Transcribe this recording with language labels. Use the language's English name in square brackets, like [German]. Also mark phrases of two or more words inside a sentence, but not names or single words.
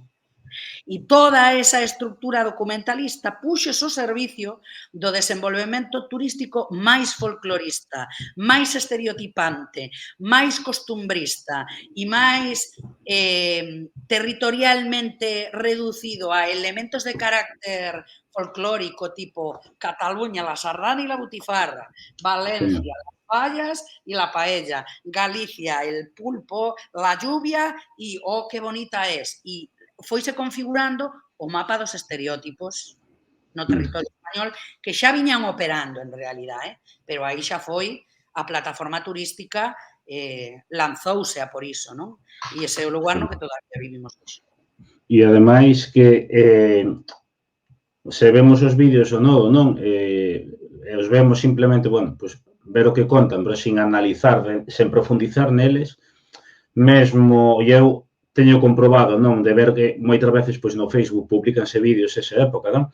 [Galician] E toda esa estructura documentalista puxose ao servicio do desenvolvemento turístico máis folclorista, máis estereotipante, máis costumbrista e máis territorialmente reducido a elementos de carácter folclórico tipo [Spanish] Cataluña, la sardana y la butifarra, Valencia, las fallas y la paella, Galicia, el pulpo, la lluvia y oh, qué bonita es. [Galician] Y foise configurando o mapa dos estereótipos no territorio español que xa viñan operando en realidade, pero aí xa foi a plataforma turística lanzouse a por iso, non? E ese é o lugar no que todavía vivimos hoxe. E ademais que se vemos os vídeos ou non, os vemos simplemente, [Spanish] bueno, pues [Galician] ver o que contan, pero [Spanish] sin analizar, [Galician] sen profundizar neles, mesmo eu teño comprobado, non, de ver que moitas veces pois no Facebook publicanse vídeos esa época, non?